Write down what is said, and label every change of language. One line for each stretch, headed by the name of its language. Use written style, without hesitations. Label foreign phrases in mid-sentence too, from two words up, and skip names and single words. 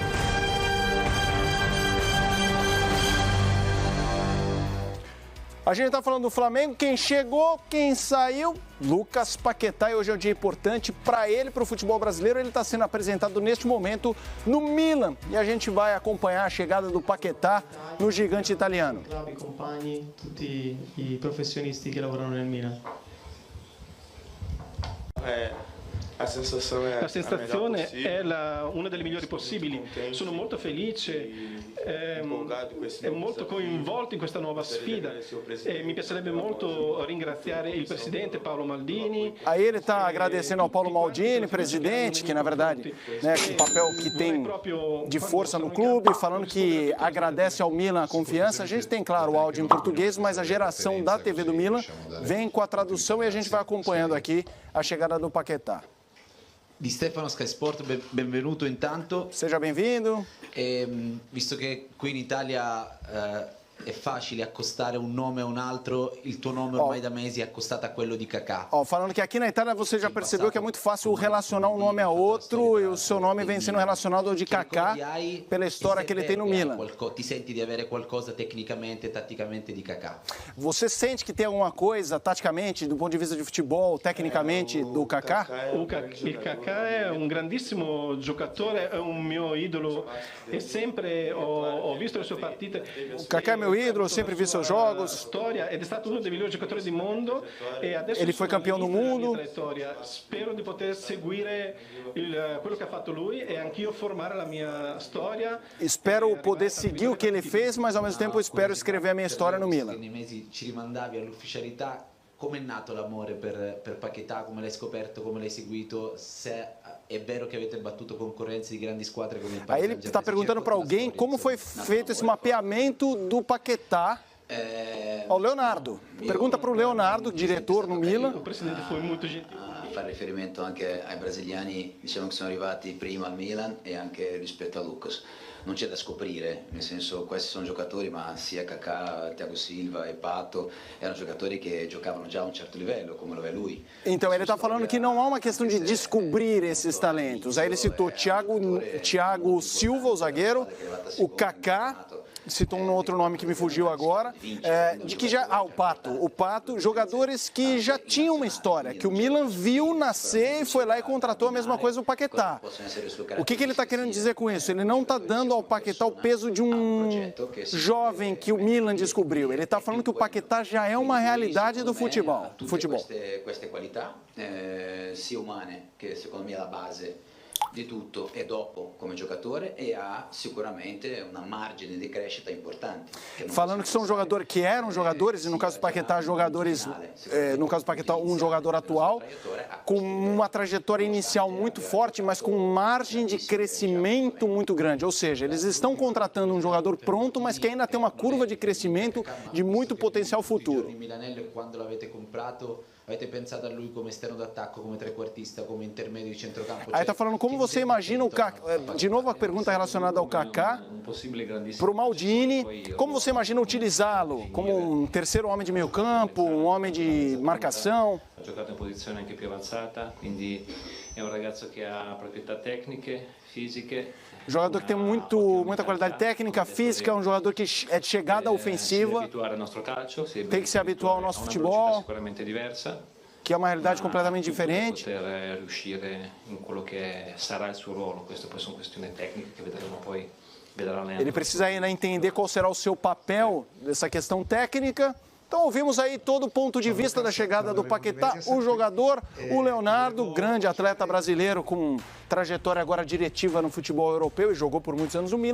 Portuguese: A gente está falando do Flamengo, quem chegou, quem saiu, Lucas Paquetá, e hoje é um dia importante para ele, para o futebol brasileiro. Ele está sendo apresentado neste momento no Milan e a gente vai acompanhar a chegada do Paquetá no gigante italiano.
Italian: I compagni, tutti i professionisti che lavorano nel Milan. La sensazione è una delle migliori possibili. Sono molto felice e molto coinvolto in questa nuova sfida. E mi piacerebbe molto ringraziare il presidente Paolo Maldini.
Portuguese: Aí ele está agradecendo ao Paulo Maldini, presidente, que na verdade, né, com o papel que tem de força no clube, falando que agradece ao Milan a confiança. A gente tem, claro, o áudio em português, mas a geração da TV do Milan vem com a tradução e a gente vai acompanhando aqui a chegada do Paquetá.
Italian: Di Stefano Sky Sport, benvenuto intanto.
Portuguese: Seja bem-vindo.
Italian: Visto che qui in Italia è facile accostare un nome a un altro, il tuo nome ormai da mesi è accostato a quello di Kaká.
Portuguese: Falando que aqui na Itália você já percebeu que é muito fácil relacionar um nome a outro e o seu nome vem sendo relacionado ao de Kaká pela história que ele tem no Milan.
Italian: Ti senti di avere qualcosa tecnicamente e tatticamente di Kaká?
Portuguese: Você sente que tem alguma coisa taticamente, do ponto de vista de futebol, tecnicamente, do Kaká?
Italian: Il Kaká è un grandissimo giocatore, è un mio idolo e sempre ho visto le sue partite.
Portuguese: O Kaká é meu ídolo, eu sempre vi seus jogos.
Italian: Ed è stato uno dei migliori giocatori del mondo e adesso
Portuguese: ele foi campeão do mundo.
Italian: Spero di poter seguire quello che ha fatto lui e anch'io formare la mia storia.
Portuguese: Espero poder seguir o que ele fez, mas ao mesmo tempo espero escrever a minha história no Milan.
Italian: Nei mesi ci rimandavi all'ufficialità. Come è nato l'amore per Paquetá? Come l'hai scoperto? Come l'hai seguito? Se è vero che avete battuto concorrenze di grandi squadre come il Paris Saint-Germain?
Portuguese: Aí ele está perguntando para alguém como foi feito esse mapeamento do Paquetá ao Leonardo. Pergunta para o Leonardo, diretor no Milan. O presidente foi muito gentil.
Italian: Fa riferimento anche ai brasiliani, diciamo che sono arrivati prima al Milan e anche rispetto a Lucas. Non c'è da scoprire, nel senso questi sono giocatori, ma sia Kaká, Thiago Silva e Pato erano giocatori che giocavano già a un certo livello, come lo è lui.
Portuguese: Então ele está falando que não há uma questão de descobrir esses talentos. Aí ele citou Thiago Silva, o zagueiro, o Kaká, citou um outro nome que me fugiu agora, de que já o Pato, jogadores que já tinham uma história, que o Milan viu nascer e foi lá e contratou a mesma coisa o Paquetá. O que ele está querendo dizer com isso? Ele não está dando ao Paquetá o peso de um jovem que o Milan descobriu. Ele está falando que o Paquetá já é uma realidade do futebol.
Italian: Queste qualità, sia umane, che secondo me è la base di tutto, e dopo come giocatore, e ha sicuramente una margine di crescita importante.
Portuguese: Falando que são jogadores que eram jogadores, e no caso do Paquetá, jogadores, no caso do Paquetá, um jogador atual, com uma trajetória inicial muito forte, mas com margem de crescimento muito grande. Ou seja, eles estão contratando um jogador pronto, mas que ainda tem uma curva de crescimento de muito potencial futuro.
Italian: Milanello, quando l'avete comprato, Avete pensato a lui come esterno d'attacco, come trequartista, come intermédio de centrocampo?
Portuguese: Aí tá falando como você imagina o Kaká, de novo a pergunta relacionada ao Kaká, para o Maldini, como você imagina utilizá-lo como um terceiro homem de meio campo, um homem de marcação?
Italian: Ha giocato in posizione anche più avanzata, quindi è un ragazzo che ha proprietà tecniche, fisiche.
Portuguese: Jogador que tem muita qualidade técnica, física, um jogador que é de chegada ofensiva, tem que se habituar ao nosso futebol, que é uma realidade completamente diferente.
Italian: Poter riuscire in quello che sarà il suo ruolo, queste poi sono questioni tecniche che vedremo poi.
Portuguese: Ele precisa ainda entender qual será o seu papel nessa questão técnica. Então ouvimos aí todo o ponto de vista da chegada do Paquetá, o jogador, o Leonardo, grande atleta brasileiro com trajetória agora diretiva no futebol europeu e jogou por muitos anos no Milan.